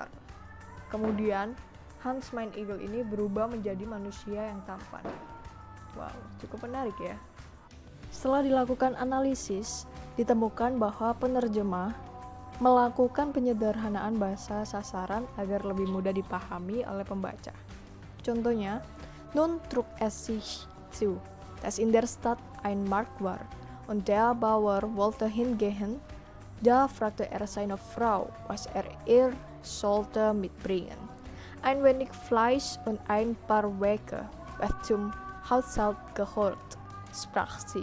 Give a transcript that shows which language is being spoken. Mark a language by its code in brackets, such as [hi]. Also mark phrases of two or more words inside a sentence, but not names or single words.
[id] Kemudian Hans Mein Igel ini berubah menjadi manusia yang tampan. Wow, cukup menarik ya. Setelah dilakukan analisis, ditemukan bahwa penerjemah melakukan penyederhanaan bahasa sasaran agar lebih mudah dipahami oleh pembaca. Contohnya, [de] Nun trug es sich zu, dass in der Stadt ein Markt war, und der Bauer wollte hingehen. Da fragte seine Frau, was ihr sollte mitbringen. Ein wenig Fleisch und ein paar Wecke, was zum Haushalt gehört, sprach sie.